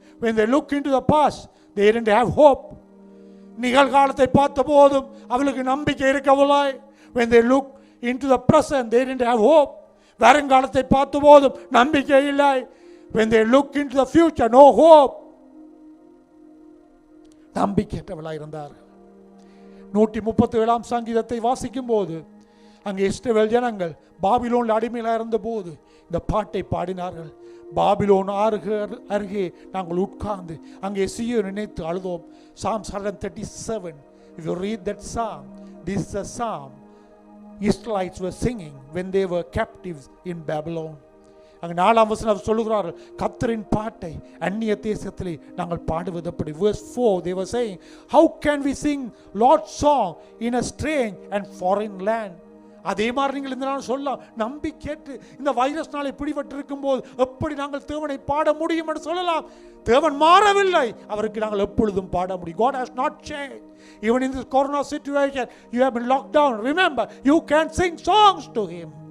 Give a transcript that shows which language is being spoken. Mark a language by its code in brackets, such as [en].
[en] when they look into the past they didn't have hope. [ta] நிகழ்காலத்தை பார்த்த போதும் அவளுக்கு நம்பிக்கை இருக்கவில்லை. [en] when they look into the present they didn't have hope. [ta] வருங்காலத்தை பார்த்த போதும் நம்பிக்கை இல்லை. [en] when they look into the future no hope. [ta] நம்பிக்கையற்றவளாய் இருந்தார்கள். 137 சங்கீதத்தை வாசிக்கும் போது அங்கே இஸ்ரவேல் ஜனங்கள் பாபிலோன் அடிமையிலாக இருந்த போது இந்த பாட்டை பாடினார்கள். பாபிலோன் அருகே நாங்கள் உட்கார்ந்து அங்கே சீயோனை நினைத்து அழுதோம். [en] Psalms 137. If you read that psalm, this is a psalm Israelites were singing when they were captives in Babylon. [ta] அங்கே 4ஆம் வசனம் சொல்லுகிறார்கள், கர்த்தரின் பாட்டை அந்நிய தேசத்திலே நாங்கள் பாடுவது எப்படி. [en] Verse 4 they were saying, how can we sing Lord's song in a strange and foreign land. [ta] அதே மாதிரி நீங்கள் இந்த நாள் சொல்லலாம், நம்பிக்கையற்று இந்த வைரஸ்னாலே பிடிபட்டு இருக்கும் போது எப்படி நாங்கள் தேவனை பாட முடியும் என்று சொல்லலாம். தேவன் மாறவில்லை, அவருக்கு நாங்கள் எப்பொழுதும் பாட முடியும். [en] God has not changed. Even in this corona situation you have been locked down, remember you can sing songs to him.